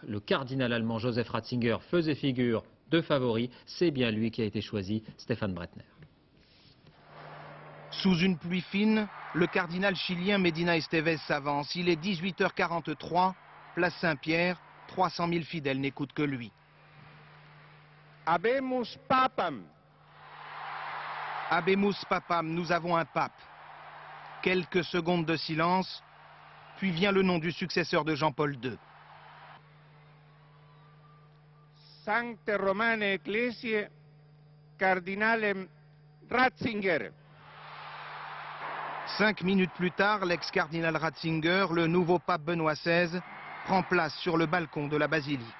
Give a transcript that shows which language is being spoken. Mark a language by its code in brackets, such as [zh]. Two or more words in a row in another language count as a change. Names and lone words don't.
[fr] Le cardinal allemand Joseph Ratzinger faisait figure de favori. C'est bien lui qui a été choisi, Stéphane Bretner. Sous une pluie fine, le cardinal chilien Medina Estevez s'avance. Il est 18h43, place Saint-Pierre, 300 000 fidèles n'écoutent que lui. [la] Habemus papam. Habemus papam, [fr] nous avons un pape. Quelques secondes de silence, puis vient le nom du successeur de Jean-Paul II. [la] Sancte Romane Ecclesiae Cardinalem Ratzinger. [fr] 5 minutes plus tard, l'ex-cardinal Ratzinger, le nouveau pape Benoît XVI, prend place sur le balcon de la basilique.